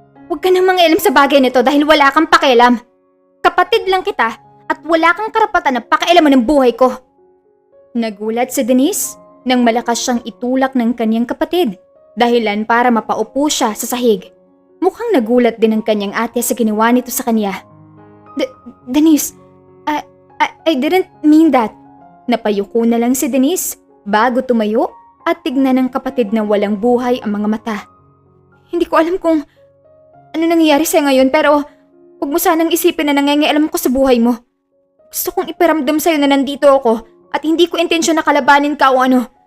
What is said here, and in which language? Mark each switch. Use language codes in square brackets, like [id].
[tl] Huwag ka nang mangialam sa bagay nito dahil wala kang pakialam. Kapatid lang kita at wala kang karapatan na pakialaman ng buhay ko. Nagulat si Denise nang malakas siyang itulak ng kanyang kapatid dahilan para mapaupo siya sa sahig. Mukhang nagulat din ang kanyang ate sa ginawa nito sa kanya. [en] Denise, I didn't mean that. [tl] Napayuko na lang si Denise bago tumayo at tignan ng kapatid na walang buhay ang mga mata. Hindi ko alam kung ano nangyayari sa'yo ngayon pero huwag mo sanang isipin na nangingialam ko sa buhay mo. Gusto kong iparamdam sa'yo na nandito ako at hindi ko intensyon na kalabanin ka o ano.